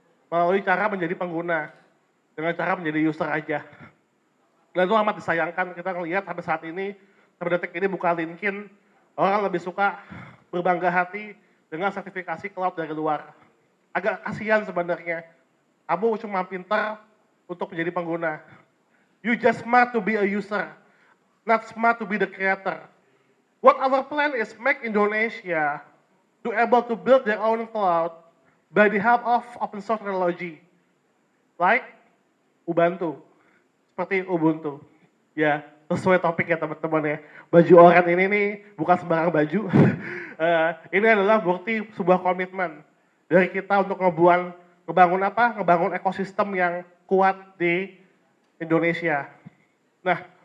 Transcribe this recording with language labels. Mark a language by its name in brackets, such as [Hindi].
[Indonesian] Melalui cara menjadi pengguna, dengan cara menjadi user aja. Dan itu amat disayangkan, kita ngelihat sampai saat ini, sampai detik ini buka LinkedIn, orang lebih suka berbangga hati dengan sertifikasi cloud dari luar. Agak kasihan sebenarnya, kamu cuma pintar untuk menjadi pengguna. [English] You just smart to be a user, not smart to be the creator. What our plan is make Indonesia to able to build their own cloud by the help of open source technology, like Ubuntu. [Indonesian] Seperti Ubuntu. Ya, sesuai topik ya teman-teman ya. Baju oranye ini nih bukan sembarang baju. Ini adalah bukti sebuah komitmen dari kita untuk ngebangun apa? Ngebangun ekosistem yang kuat di Indonesia. Nah,